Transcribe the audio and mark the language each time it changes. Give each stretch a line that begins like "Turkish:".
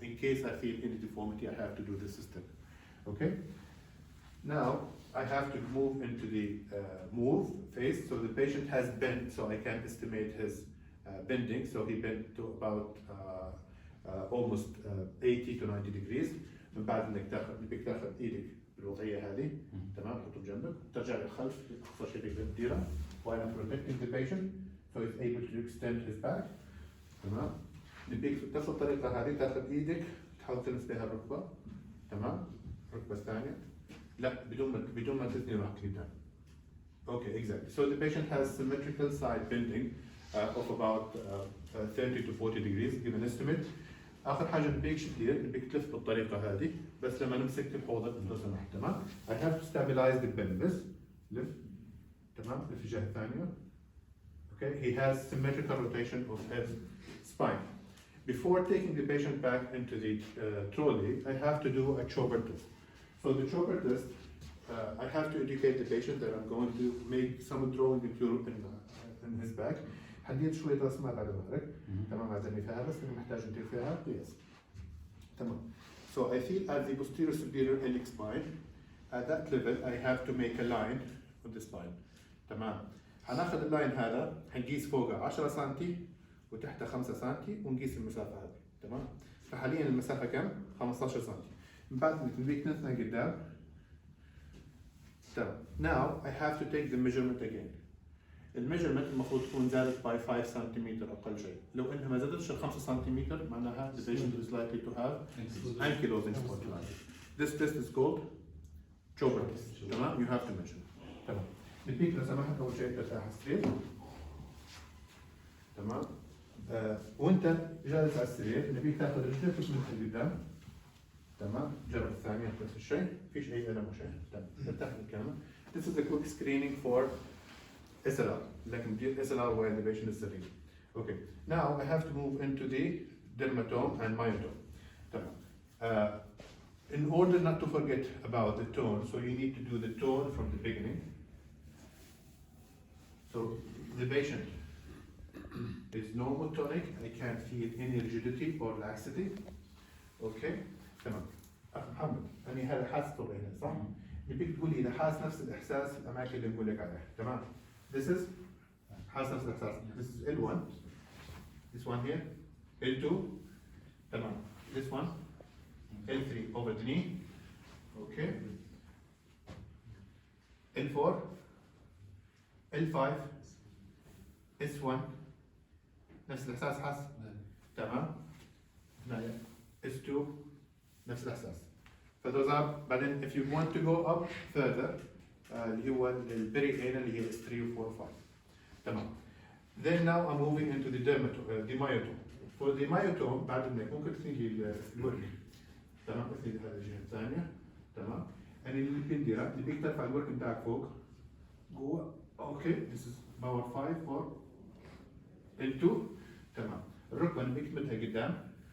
English: In case I feel any deformity, I have to do this system. Okay? Now I have to move into the move phase. So the patient has bent, so I can estimate his bending. So he bent to about almost 80 to 90 degrees.
Arabic: من بعد انك تاخذ ايدك بالوضعيه هذه تمام تحطه بجنبك ترجع للخلف اقصى شيء تقدر تديره
English: while I'm protecting the patient so he's able to extend his back.
Arabic: تمام. نبيك بنفس الطريقه هذه تاخذ ايدك تحاول تلمس بها الركبه. تمام. الركبه الثانيه لا بدون ما تثني روحك قدام.
English: Okay, exactly. So the patient has symmetrical side bending of about 30 to 40 degrees, give an estimate.
Arabic: آخر حاجة نبيك شو تدير؟ نبيك تلف بالطريقة هذه بس لما نمسك الحوض لو سمحت. تمام.
English: I have to stabilize the pelvis.
Arabic: لف. تمام. الاتجاه الثاني. Okay.
English: He has symmetrical rotation of his spine. Before taking the patient back into the trolley, I have to do a chopper test. So the chopper test, I have to educate the patient that I'm going to make some drawing in his back.
Arabic: حديت شوية رسمات على ظهرك. تمام. عزمي فيها بس أنا محتاج ندير فيها قياس. تمام.
English: So I feel at the posterior superior iliac spine. At that level I have to make a line with the spine.
Arabic: تمام. هناخذ اللاين هذا هنقيس فوقه 10 سم وتحته 5 سم ونقيس المسافة هذه. تمام. فحاليا المسافة كم؟ 15 سم. من بعد نبيك نثنى قدام. تمام.
English: Now I have to take the measurement again.
Arabic: الميجرمنت المفروض تكون زادت by 5 سنتيمتر اقل شيء. لو انها ما زادتش ال 5 سنتيمتر معناها
English: the patient is likely to have ankylosing spondylitis. This test is called Chopra test. تمام. You have to measure.
Arabic: تمام. نبيك لو سمحت اول شيء ترتاح السرير. تمام. وانت جالس على السرير نبيك تاخذ رجلك من قدام. تمام. جرب الثانية نفس الشيء. فيش اي الم وشيء. تمام. ارتاح بالكامل.
English: This is a quick screening for SLR, لكن SLR while the patient is sitting. Okay, now I have to move into the dermatome and myotome. In order not to forget about the tone, so you need to do the tone from the beginning. So the patient is normotonic, I can't feel any rigidity or laxity. Okay, تمام.
Arabic: محمد، أنا هذا حاسس طبيعي صح؟ نبيك تقول لي إذا حاسس نفس الإحساس الأماكن اللي بقول لك عليها، تمام؟ This is حاسس نفس الإحساس.
English: This is L1. This one here. L2. تمام. This one. L3 over the knee. Okay.
Arabic: L4. L5. S1. نفس الإحساس حاسس. تمام. S2. نفس الإحساس.
English: فthose are, but then if you want to go up further,
Arabic: اللي هو البري انال اللي هي S3 و 4 و 5. تمام.
English: Then now I'm moving into the dermatome, the myotome. For the myotome
Arabic: بعد انك ممكن تثني لي الورك. تمام. اثني لهذه الجهة الثانية. تمام. يعني اللي بنديره اللي بيك ترفع الورك بتاعك فوق. جوا. اوكي.
English: This is power 5 for L2. تمام.
Arabic: الركبة اللي بيك تمدها قدام.